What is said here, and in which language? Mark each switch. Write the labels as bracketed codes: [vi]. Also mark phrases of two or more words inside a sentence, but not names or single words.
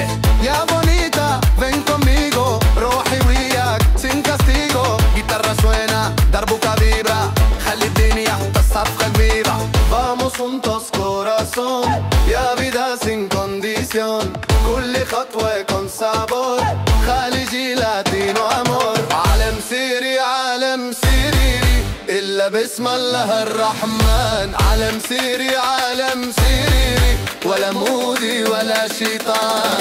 [es] Ya bonita, ven conmigo, [ar] روحي وياك [es] sin castigo. Guitarra suena, darbuka vibra, [ar] خلي الدنيا تصفق viva. [es] Vamos juntos corazón, ya vida sin condición. [ar] كل خطوة [es] con sabor, [ar] خليجي لاتينو amor. عالم سيري عالم سيري إلا بسم الله الرحمن. عالم سيري عالم سيري ولا مودي ولا شيطان.